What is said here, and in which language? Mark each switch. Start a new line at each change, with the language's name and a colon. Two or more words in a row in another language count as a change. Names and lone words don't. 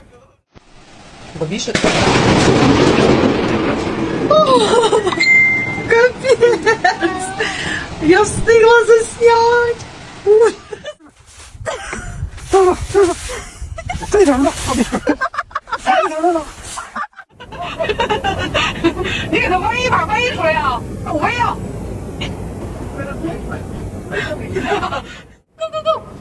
Ukrainian: Капец! Я встигла заснять!
Chinese: 你给他围一把围出来啊！围啊！ Go!